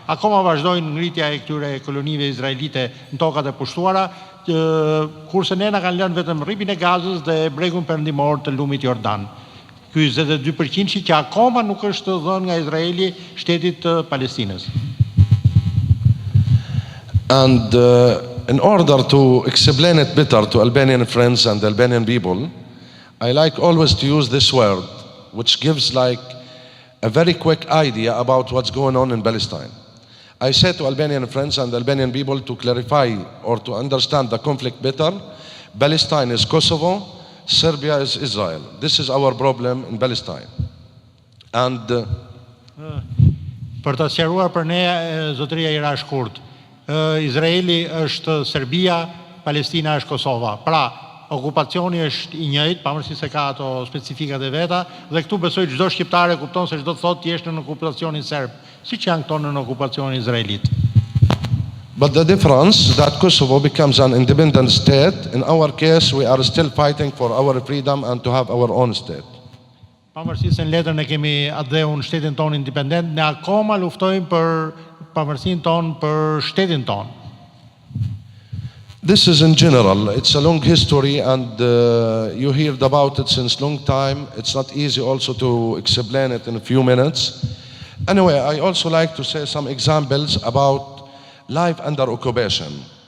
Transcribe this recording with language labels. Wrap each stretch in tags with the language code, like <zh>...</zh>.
<sq>Akoma vazhdojnë ngritja e këtyre kolonive izraelite në tokat e pushtuara, kurse ne na kanë lënë vetëm rripin e Gazës dhe bregun perëndimor të lumit Jordan. Ky 22% që akoma nuk është dhënë nga Izraeli shtetit të Palestinës.</sq> <en>And in order to explain it better to Albanian friends and Albanian people, I like always to use this word, which gives like a very quick idea about what's going on in Palestine. I say to Albanian friends and Albanian people to clarify or to understand the conflict better, Palestine is Kosovo, Serbia is Israel. This is our problem in Palestine. And</en> <sq>për të sqaruar për ne, zotëria i ra shkurt. Izraeli është Serbia, Palestina është Kosova. Pra, okupacioni është i njëjtë, pavarësisht se ka ato specifikat e veta, dhe këtu besoj çdo shqiptar e kupton se çdo të thotë ti je në okupacionin serb, siç janë këto në okupacionin izraelit.</sq> <en>but the difference that Kosovo becomes an independent state, in our case we are still fighting for our freedom and to have our own state.</en> <sq>Pavarësisht se në letrën e kemi atë dhe unë shtetin tonë independent, ne akoma luftojmë për pavarësinë tonë, për shtetin tonë.</sq> <en>This is in general, it's a long history and you heard about it since long time. It's not easy also to explain it in a few minutes. Anyway, I also like to say some examples about life under occupation.</en>